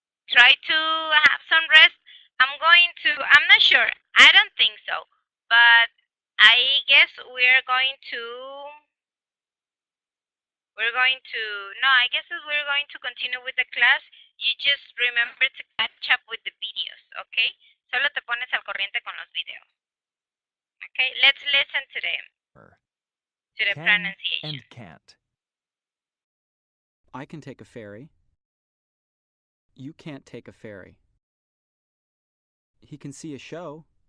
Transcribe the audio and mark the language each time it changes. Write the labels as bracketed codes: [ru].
[en] Try to have some rest. I'm not sure. I don't think so. But I guess we're going to no, I guess we're going to continue with the class. You just remember to catch up with the videos, okay? [es] Solo te pones al corriente con los videos. [en] Okay, let's listen to the pronunciation. And can't. I can take a ferry. You can't take a ferry. He can see a show.